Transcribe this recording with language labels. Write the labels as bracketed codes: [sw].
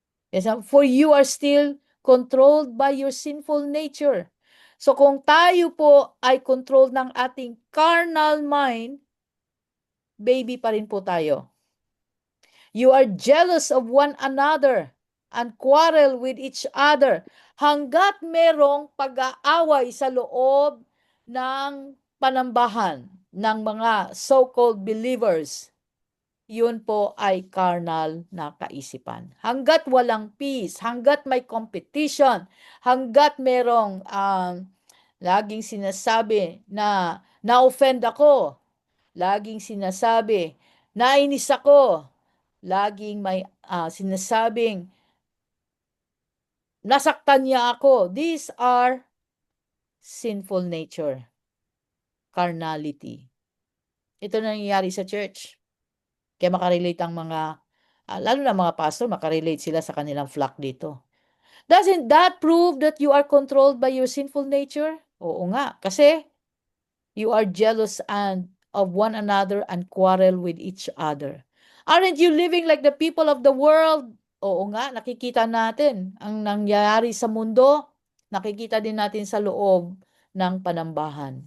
[en] Yes, for you are still controlled by your sinful nature. [tl] So kung tayo po ay controlled ng ating carnal mind, baby pa rin po tayo. [en] You are jealous of one another and quarrel with each other. [tl] Hanggat merong pag-aaway sa loob ng panambahan ng mga so-called believers, yun po ay carnal na kaisipan. Hanggat walang peace, hanggat may competition, hanggat merong laging sinasabi na na-offend ako, laging sinasabi, nainis ako, laging may sinasabing, nasaktan niya ako. [en] These are sinful nature, carnality. [tl] Ito na nangyayari sa church. Kaya makarelate ang mga, lalo na mga pastor, makarelate sila sa kanilang flock dito. [en] Doesn't that prove that you are controlled by your sinful nature? [tl] Oo nga, kasi [en] you are jealous of one another and quarrel with each other. Aren't you living like the people of the world? [tl] Oo nga, nakikita natin ang nangyayari sa mundo. Nakikita din natin sa loob ng panambahan.